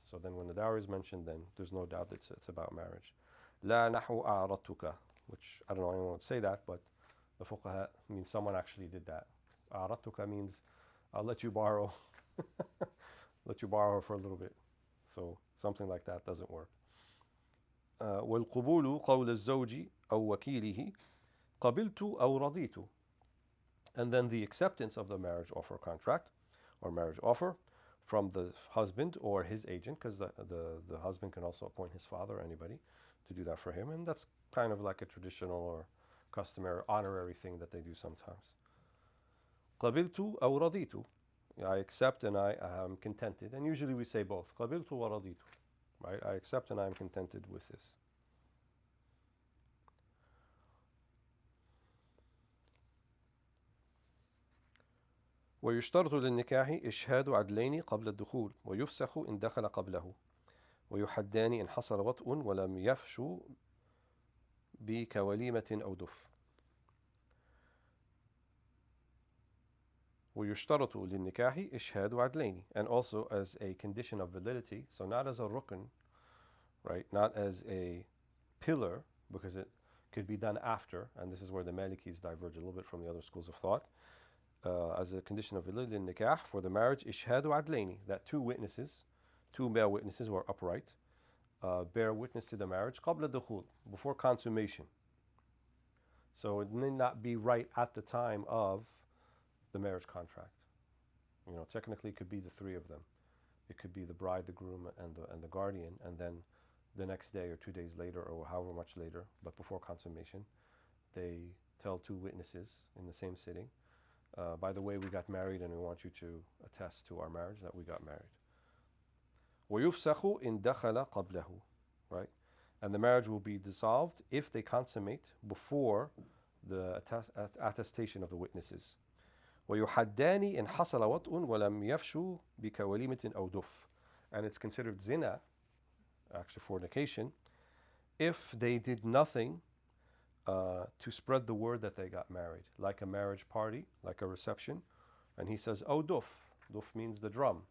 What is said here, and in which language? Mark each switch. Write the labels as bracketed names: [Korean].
[English] So then when the dowry is mentioned, then there's no doubt that it's about marriage. [Arabic] لا نحو أعرضتك, [English] which I don't know anyone would say that, but the fuqaha means someone actually did that. أعرضتك means I'll let you borrow let you borrow for a little bit. So something like that doesn't work. [Arabic] والقبول قول الزوج أو وكيله قبلت أو رضيت. [English] And then the acceptance of the marriage offer contract or marriage offer from the husband or his agent, because the husband can also appoint his father or anybody to do that for him, and that's kind of like a traditional or customary honorary thing that they do sometimes. [Arabic] قبلت أو رضيت, [English] I accept and I am contented, and usually we say both, [Arabic] قبلت ورضيت, [English] right? I accept and I am contented with this. [Arabic] ويشترط للنكاح إشهاد عدلين قبل الدخول ويفسخ إن دخل قبله ويحدان إن حصل وطء ولم يفشوا بكوليمة أو دف. ويشترط للنكاح إشهاد عدلين, [English] and also as a condition of validity, so not as a rukn, right, not as a pillar, because it could be done after, and this is where the Malikis diverge a little bit from the other schools of thought. As a condition of validity in nikah for the marriage, [Arabic] إشهاد عدلين, [English] that two male witnesses who are upright, bear witness to the marriage [Arabic] قبل الدخول, [English] before consummation. So it need not be right at the time of the marriage contract. Technically it could be the three of them. It could be the bride, the groom, and the guardian, and then the next day or 2 days later or however much later, but before consummation, they tell two witnesses in the same sitting, by the way, we got married and we want you to attest to our marriage that we got married. [Arabic] وَيُفْسَخُ إِن دَخَلَ قَبْلَهُ, right? [English] And the marriage will be dissolved if they consummate before the attestation of the witnesses. [Arabic] وَيُحَدَّانِ إِن حَصَلَ وَطْءٌ وَلَمْ يَفْشُوا بِكَوَلِيمَةٍ أَوْ دُفٍ. [English] And it's considered zina, actually fornication, if they did nothing to spread the word that they got married, like a marriage party, like a reception. And he says, oh, duf. Duf means the drum.